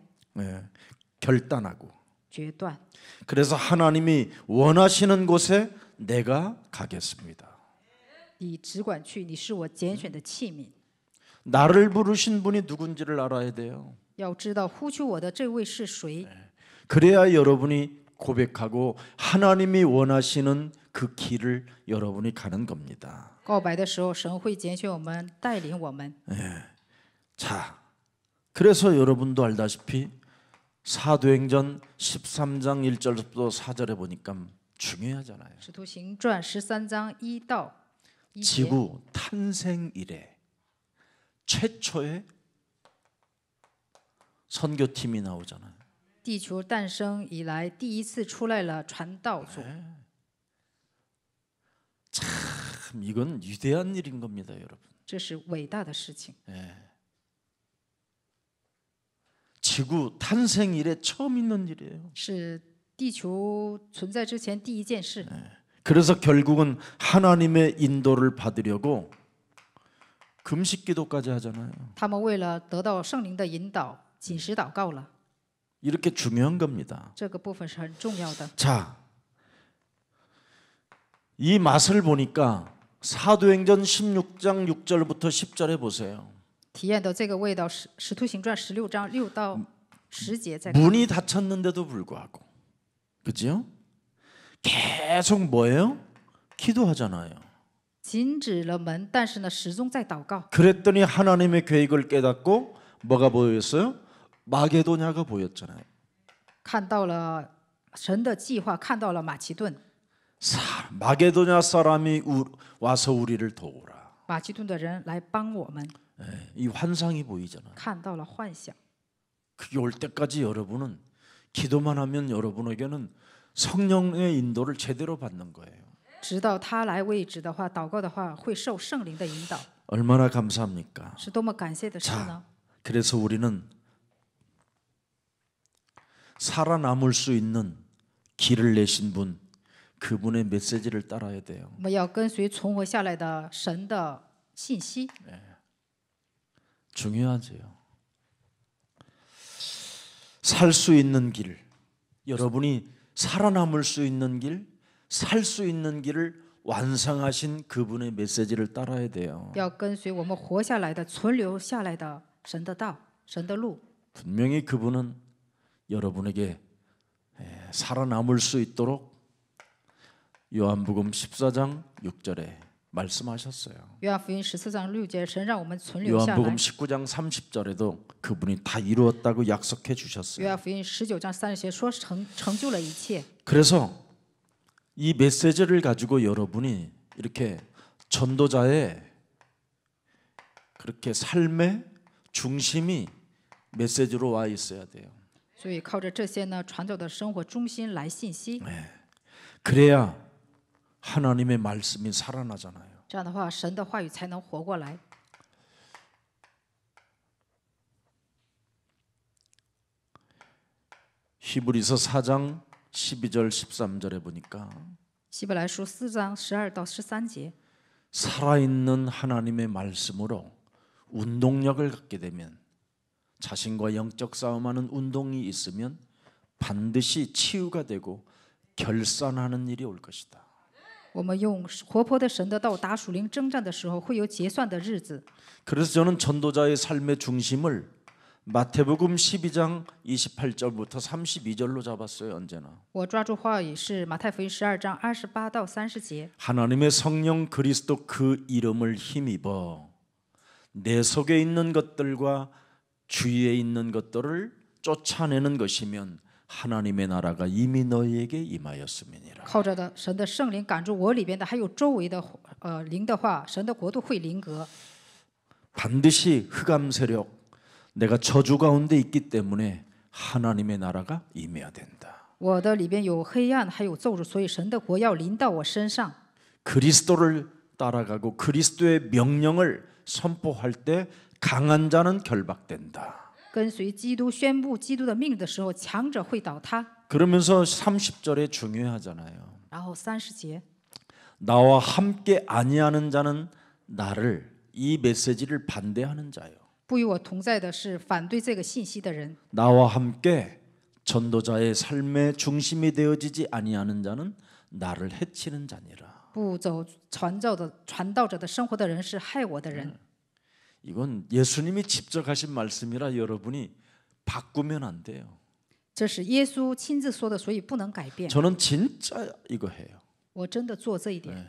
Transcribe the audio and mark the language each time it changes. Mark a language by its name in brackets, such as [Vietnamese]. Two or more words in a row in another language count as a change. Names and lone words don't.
[Korean] 네, 결단하고. [Chinese] 决断。 [Korean] 그래서 하나님이 원하시는 곳에 내가 가겠습니다. [Chinese] 你只管去，你是我拣选的器皿。 [Korean] 나를 부르신 분이 누군지를 알아야 돼요. [Chinese] 要知道呼求我的这位是谁， [Korean] 그래야 여러분이 고백하고 하나님이 원하시는 그 길을 여러분이 가는 겁니다. [Chinese] 告白的时候，神会拣选我们，带领我们。 [Korean] 자, 그래서 여러분도 알다시피 사도행전 13장 1절부터 4절에 보니까 중요하잖아요. [Chinese] 使徒行传13章1到1节， [Korean] 지구 탄생 이래 최초의 선교팀이 나오잖아요. [Chinese] 地球诞生以来第一次出来了传道组， [Korean] 참 이건 위대한 일인 겁니다, 여러분. [Chinese] 这是伟大的事情。 [Korean] 지구 탄생 이래 처음 있는 일이에요. [Chinese] 是地球存在之前第一件事。 [Korean] 그래서 결국은 하나님의 인도를 받으려고 금식 기도까지 하잖아요. [Chinese] 他们为了得到圣灵的引导，禁食祷告了。 [Korean] 이렇게 중요한 겁니다. [Chinese] 这个部分是很重要的。 [Korean] 자, 이 맛을 보니까 사도행전 16장 6절부터 10절에 보세요. [Chinese] 体验到这个味道，使徒行传16章6到10节在看。 [Korean] 문이 닫혔는데도 불구하고, 그죠? 계속 뭐예요? 기도하잖아요. [Chinese] 禁止了门，但是呢，始终在祷告。 [Korean] 그랬더니 하나님의 계획을 깨닫고 뭐가 보였어요? 마게도냐가 보였잖아요. [Chinese] 看到了神的计划，看到了马其顿， [Korean] 마게도냐 사람이 와서 우리를 도우라. [Chinese] 马其顿的人来帮我们， [Korean] 이 환상이 보이잖아요. [Chinese] 看到了幻想。 [Korean] 그게 올 때까지 여러분은 기도만 하면 여러분에게는 성령의 인도를 제대로 받는 거예요. [Chinese] 直到他来为止的话，祷告的话，会受圣灵的引导， [Korean] 얼마나 감사합니까? [Chinese] 是多么感谢的事呢？ [Korean] 그래서 우리는 살아남을 수 있는 길을 내신 분, 그분의 메시지를 따라야 돼요. [Chinese] 我们要跟随存活下来的神的信息， [Korean] 중요하지요. 살 수 있는 길, 여러분이 살아남을 수 있는 길, 살 수 있는 길을 완성하신 그분의 메시지를 따라야 돼요. [Chinese] 要跟随我们活下来的、存留下来的神的道、神的路。 [Korean] 분명히 그분은 여러분에게 살아남을 수 있도록 요한복음 14장 6절에 말씀하셨어요. [Chinese] 约翰福音14章6节，神让我们存留下来。 [Korean] 요한복음 19장 30절에도 그분이 다 이루었다고 약속해 [Chinese] 约 [Korean] 주셨어요. [Chinese] 翰福音19章30节说成就了一切。 [Korean] 그래서 이 메시지를 가지고 여러분이 이렇게 전도자의 그렇게 삶의 중심이 메시지로 와 있어야 돼요. [Chinese] 所以靠着这些呢，传教的生活中心来信息， [Korean] 그래야 하나님의 말씀이 살아나잖아요. [Chinese] 这样的话，神的话语才能活过来。 [Korean] 히브리서 4장 12절 13절에 보니까 [Chinese] 希伯来书4章12到13节， [Korean] 살아있는 하나님의 말씀으로 운동력을 갖게 되면 자신과 영적 싸움하는 운동이 있으면 반드시 치유가 되고 결산하는 일이 올 것이다. [Chinese] 我们用活泼的神的道打属灵征战的时候，会有结算的日子。 [Korean] 그래서 저는 전도자의 삶의 중심을 마태복음 12장 28절부터 32절로 잡았어요. 언제나 [Chinese] 我抓住话语是马太福音12章28到30节， [Korean] 하나님의 성령 그리스도 그 이름을 힘입어 내 속에 있는 것들과 주위에 있는 것들을 쫓아내는 것이면 하나님의 나라가 이미 너희에게 임하였음이니라. [Chinese] 靠着的神的圣灵赶住我里边的，还有周围的灵的话，神的国度会临格。 [Korean] 반드시 흑암 세력, 내가 저주 가운데 있기 때문에 하나님의 나라가 임해야 된다. [Chinese] 我的里边有黑暗，还有咒诅，所以神的国要临到我身上。 [Korean] 그리스도를 따라가고 그리스도의 명령을 선포할 때 강한 자는 결박된다. [Chinese] 跟随基督宣布基督的命令的时候，强者会倒塌。 [Korean] 그러면서 30절에 중요하잖아요. [Chinese] 然后30节， [Korean] 나와 함께 아니하는 자는 나를 이 메시지를 반대하는 자요. [Chinese] 不与我同在的是反对这个信息的人。 [Korean] 나와 함께 전도자의 삶의 중심이 되어지지 아니하는 자는 나를 해치는 자니라. [Chinese] 不走传道者的生活的人是害我的人。 [Korean] 이건 예수님이 직접 하신 말씀이라 여러분이 바꾸면 안 돼요. [Chinese] 这是耶稣亲自说的，所以不能改变。 [Korean] 저는 진짜 이거 해요. [Chinese] 我真的做这一点，